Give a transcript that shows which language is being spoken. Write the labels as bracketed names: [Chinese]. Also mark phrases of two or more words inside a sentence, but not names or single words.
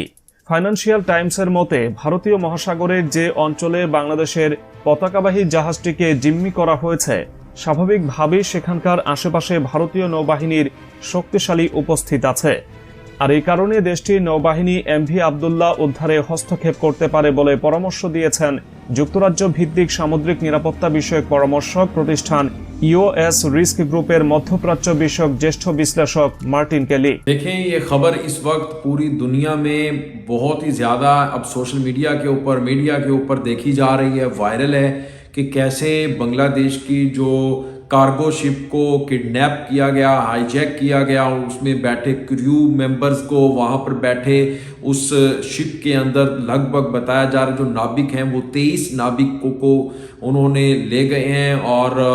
[Bangla] ফাইন্যান্সিয়াল টাইমসের মতে, ভারতীয় মহাসাগরের যে অঞ্চলে বাংলাদেশের পতাকাবাহী জাহাজটিকে জিম্মি করা হয়েছে, স্বাভাবিকভাবেই সেখানকার আশেপাশে ভারতীয় নৌবাহিনীর শক্তিশালী উপস্থিত আছে। আর এই কারণে দেশটির নৌবাহিনী এমভি আবদুল্লাহ উদ্ধারে হস্তক্ষেপ করতে পারে বলে পরামর্শ দিয়েছেন যুক্তরাজ্য ভিত্তিক সামুদ্রিক নিরাপত্তা বিষয়ক পরামর্শক প্রতিষ্ঠান EOS রিস্ক গ্রুপের মধ্যপ্রাচ্য বিষয়ক জ্যেষ্ঠ বিশ্লেষক মার্টিন কেলী। [Hindi] देखें, ये खबर इस वक्त पूरी दुनिया में बहुत ही ज़्यादा अब [English] social media [Hindi] के ऊपर देखी जा रही है, वायरल है कि कैसे बांग्लादेश की जो [English] cargo ship [Hindi] को किडनैप किया गया, हाईजैक किया गया और उसमें बैठे [English] crew members [Hindi] को वहाँ पर बैठे उस शिप के अंदर लगभग बताया जा रहा है जो नाविक हैं वो 23 नाविकों को उन्होंने ले गए हैं और